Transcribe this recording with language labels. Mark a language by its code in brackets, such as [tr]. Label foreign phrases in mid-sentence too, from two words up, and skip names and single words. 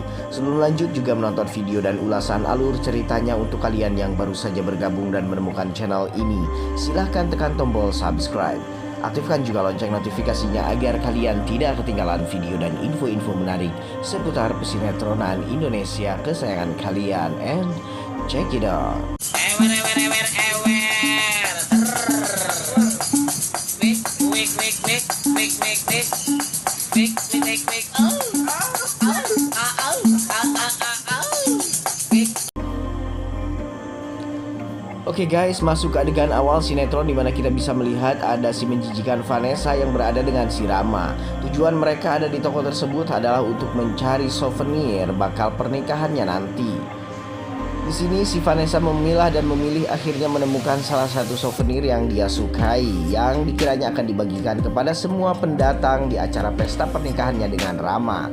[id] Sebelum lanjut juga menonton video dan ulasan alur ceritanya untuk kalian yang baru saja bergabung dan menemukan channel ini, silahkan tekan tombol subscribe. Aktifkan juga lonceng notifikasinya agar kalian tidak ketinggalan video dan info-info menarik seputar pesinetronan Indonesia kesayangan kalian. [en] And check it out. Ewer, ewer, ewer, ewer. Wik, wik, wik, wik, wik, wik, wik. Wik, wik, wik, wik. Oh. Wik. [id] Oke guys, masuk ke adegan awal sinetron di mana kita bisa melihat ada si menjijikan Vanessa yang berada dengan si Rama. Tujuan mereka ada di toko tersebut adalah untuk mencari souvenir bakal pernikahannya nanti. Di sini si Vanessa memilah dan memilih akhirnya menemukan salah satu souvenir yang dia sukai yang dikiranya akan dibagikan kepada semua pendatang di acara pesta pernikahannya dengan Rama.